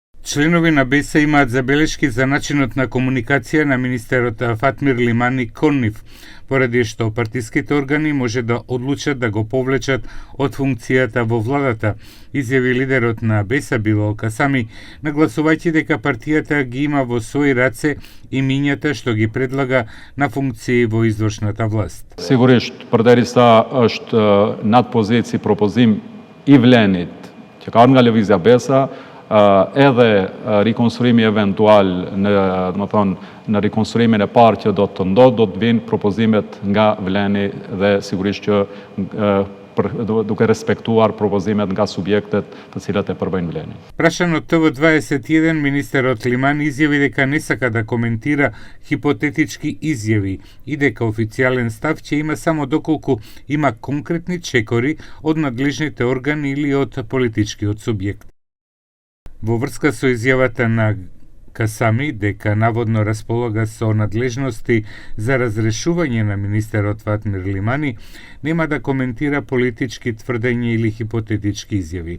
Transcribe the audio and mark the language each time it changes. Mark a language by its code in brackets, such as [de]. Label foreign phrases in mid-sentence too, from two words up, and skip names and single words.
[mk] Членови на БЕСА имаат забелешки за начинот на комуникација на министерот Фатмир Лимани кон нив, поради што партиските органи може да одлучат да го повлечат од функцијата во владата, изјави лидерот на БЕСА Билал Касами, нагласувајќи дека партијата ги има во своји раце имињата што ги предлага на функции во извршната власт. [sq] Sigurisht, përderisa është nat pozicii propozim I vlenit që ka nga lëvizja BESA, edhe rikonstruimi eventual në rikonstruimin e parë që do të ndodhë, do të vinë propozimet nga vleni dhe sigurisht që duke respektuar propozimet nga subjektet të cilat e përbëjnë vlenin. [mk] Прашан од ТВ21, министерот Лимани изјави дека не сака да коментира хипотетички изјави и дека официјален став ќе има само доколку има конкретни чекори од надлежните органи или од политичкиот субјект. Во врска со изјавата на Касами дека наводно располага со надлежности за разрешување на министерот Фатмир Лимани, нема да коментира политички тврдења или хипотетички изјави.